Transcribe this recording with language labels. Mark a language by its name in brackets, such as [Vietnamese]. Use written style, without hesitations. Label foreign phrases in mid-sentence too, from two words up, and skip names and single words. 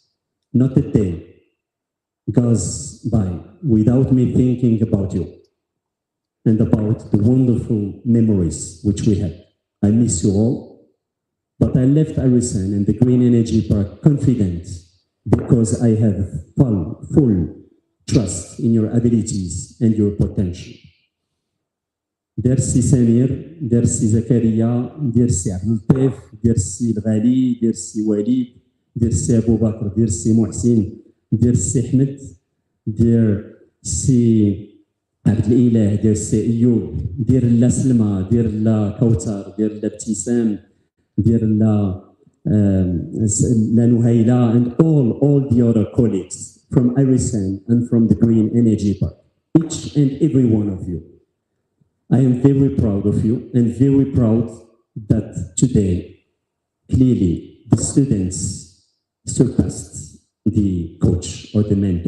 [English] Not a day goes by without me thinking about you and about the wonderful memories which we had. I miss you all, but I left IRESEN and the Green Energy Park confident because I have full trust in your abilities and your potential. [Arabic] دير السي سمير، دير السي زكريا، دير السي عبد اللطيف، دير السي غالي، دير السي وليد، دير السي أبو بكر، دير السي محسن، دير السي أحمد, Dersi عبد الإله، دير السي أيوب، دير لا سلمى، دير لا كوثر، دير لا ابتسام، دير لا نهيلة, [English] and all the other colleagues from IRESEN and from the Green Energy Park, each and every one of you. I am very proud of you and very proud that today, clearly, the students surpassed the coach or the mentor.